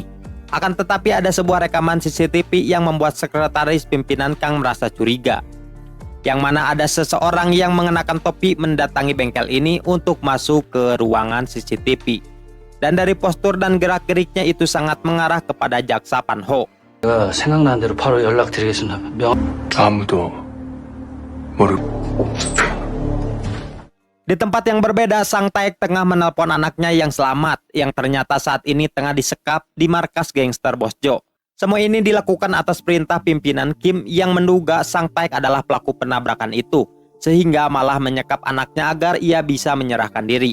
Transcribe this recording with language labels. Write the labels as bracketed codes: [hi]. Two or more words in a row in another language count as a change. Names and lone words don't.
[id] Akan tetapi ada sebuah rekaman CCTV yang membuat sekretaris pimpinan Kang merasa curiga. Yang mana ada seseorang yang mengenakan topi mendatangi bengkel ini untuk masuk ke ruangan CCTV. Dan dari postur dan gerak-geriknya itu sangat mengarah kepada jaksa Pan Ho. [ko] 제가 생각나는 대로 바로 연락드리겠습니다. 아무도 모르고. [id] Di tempat yang berbeda, Sang Taek tengah menelpon anaknya yang selamat, yang ternyata saat ini tengah disekap di markas gangster Bos Jo. Semua ini dilakukan atas perintah pimpinan Kim yang menduga Sang Taek adalah pelaku penabrakan itu, sehingga malah menyekap anaknya agar ia bisa menyerahkan diri.